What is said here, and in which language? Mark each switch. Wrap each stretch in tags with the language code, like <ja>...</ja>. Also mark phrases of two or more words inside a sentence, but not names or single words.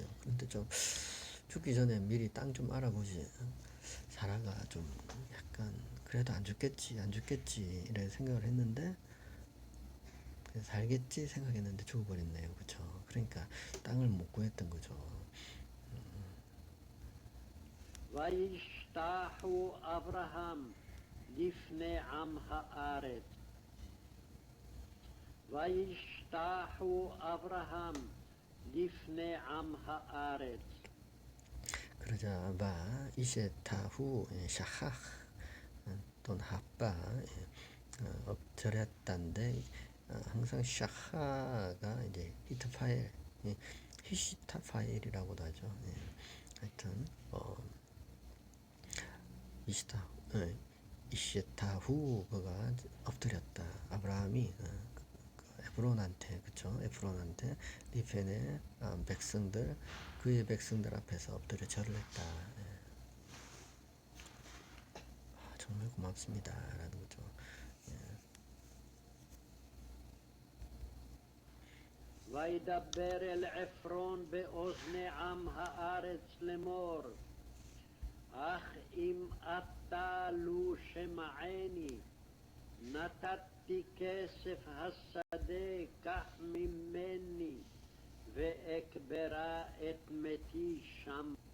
<ko>그런데 좀 죽기 전에 미리 땅 좀 알아보지. 사라가 좀 약간 그래도 안 죽겠지 이런 생각을 했는데 살겠지 생각했는데 죽어버렸네요. 그렇죠? 그러니까 땅을 못 구했던 거죠.</ko> <he>וישתחו אברהם לפני עם הארץ. וישתחו אברהם לפני עם הארץ.</he> <ko>그러자</ko> <he>וישתחו</he> <ko>샤하 또는 하빠 엎드렸단데 항상 샤하가 이제 히트 파일, 히시타 파일이라고도 하죠. 하여튼 이시타후 그가 엎드렸다. 아브라함이 에브론한테 그쵸? 에브론한테 리펜의 백성들 그의 백성들 앞에서 엎드려 절을 했다. 정말 고맙습니다라는 거죠.</ko> <he>וידבר אל עפרון באוזני עם הארץ לאמור, אך אם אתה לו שמעני, נתתי כסף השדה, קח ממני, ואקברה את מתי שם.</he>